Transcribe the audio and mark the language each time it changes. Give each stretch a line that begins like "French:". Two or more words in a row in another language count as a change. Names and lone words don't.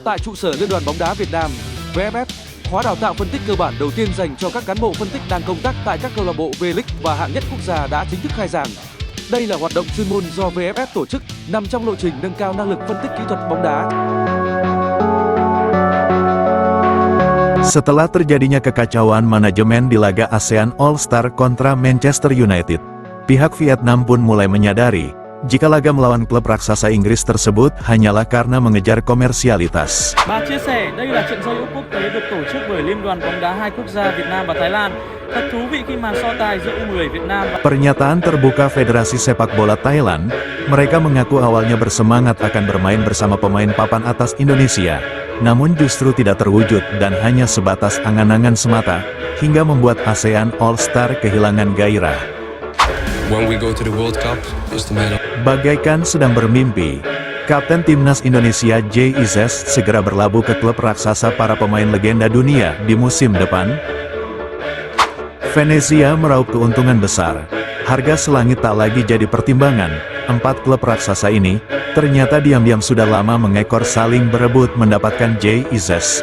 Vietnamese: Tại trụ sở Liên đoàn bóng đá Việt Nam, VFF, khóa đào tạo phân tích cơ bản đầu tiên dành cho các cán bộ phân tích đang công tác tại các câu lạc bộ V-League và hạng nhất quốc gia đã chính thức khai giảng. Đây là hoạt động chuyên môn do VFF tổ chức, nằm trong lộ trình nâng cao năng lực phân tích kỹ thuật bóng đá.
Indonesian: Setelah terjadinya kekacauan manajemen di laga ASEAN All-Star kontra Manchester United, pihak Vietnam pun mulai menyadari jika laga melawan klub raksasa Inggris tersebut hanyalah karena mengejar komersialitas.
Vietnamese: Bà chia sẻ đây là trận giao hữu quốc tế được tổ chức bởi Liên đoàn bóng đá hai quốc gia Việt Nam và Thái Lan. Thật thú vị khi màn so tài giữa U10 Việt Nam và...
Indonesian: Pernyataan terbuka Federasi Sepak Bola Thailand, mereka mengaku awalnya bersemangat akan bermain bersama pemain papan atas Indonesia, namun justru tidak terwujud dan hanya sebatas angan-angan semata, hingga membuat ASEAN All-Star kehilangan gairah.
English: When we go to the World Cup, it's the matter.
Indonesian: Bagaikan sedang bermimpi, Kapten Timnas Indonesia Jay Izzes segera berlabuh ke klub raksasa para pemain legenda dunia di musim depan. Venezia meraup keuntungan besar. Harga selangit tak lagi jadi pertimbangan. 4 klub raksasa ini ternyata diam-diam sudah lama mengekor saling berebut mendapatkan Jay Izzes.